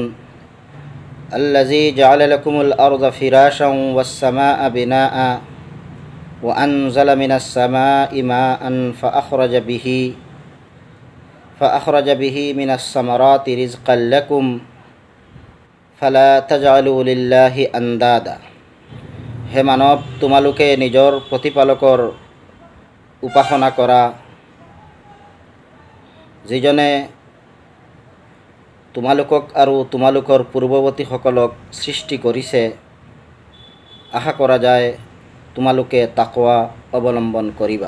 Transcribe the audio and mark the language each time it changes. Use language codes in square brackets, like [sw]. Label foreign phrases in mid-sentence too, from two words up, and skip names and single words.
[ar] الذي جعل لكم الأرض فراشا والسماء بناء وأنزل من السماء ماء فأخرج به من الثمرات رزقا لكم فلا تجعلوا لله أندادا. [as] হে মানৱ, তোমালোকে নিজৰ প্ৰতিপালকৰ উপাসনা কৰা, যিজনে তোমালোকক আৰু তোমালোকৰ পূৰ্বৱৰ্তীসকলক সৃষ্টি কৰিছে। আশা কৰা যায় তোমালোকে তাকৱা অৱলম্বন কৰিবা।